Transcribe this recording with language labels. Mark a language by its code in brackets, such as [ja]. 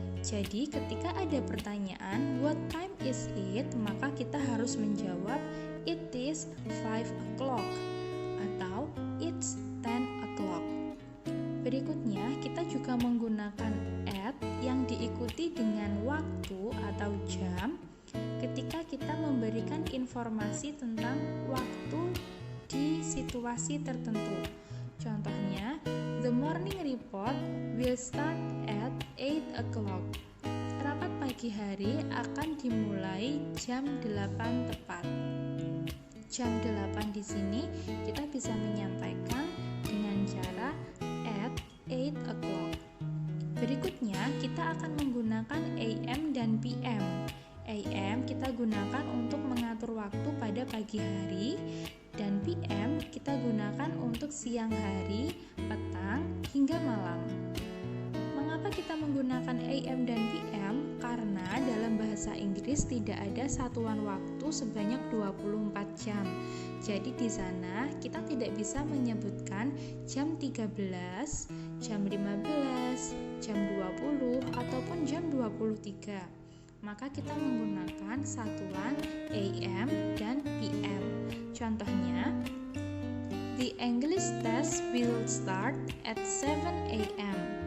[id] Jadi ketika ada pertanyaan [en] what time is it, [id] maka kita harus menjawab [en] it is 5 o'clock [id] atau [en] it's 10 o'clock. [id] Berikutnya kita juga menggunakan at yang diikuti dengan waktu atau jam ketika kita memberikan informasi tentang waktu di situasi tertentu. Contohnya, [en] the morning report will start at 8 o'clock. [id] Rapat pagi hari akan dimulai jam 8 tepat. Jam 8 di sini kita bisa menyampaikan dengan cara [en] at 8 o'clock. [id] Berikutnya, kita akan menggunakan AM dan PM. AM kita gunakan untuk mengatur waktu pada pagi hari, dan PM kita gunakan untuk siang hari, petang, hingga malam. Mengapa kita menggunakan AM dan PM? Karena dalam bahasa Inggris tidak ada satuan waktu sebanyak 24 jam. Jadi di sana kita tidak bisa menyebutkan jam 13, jam 15, jam 20, ataupun jam 23. Maka kita menggunakan satuan AM dan PM. Contohnya, [en] the English test will start at 7 a.m.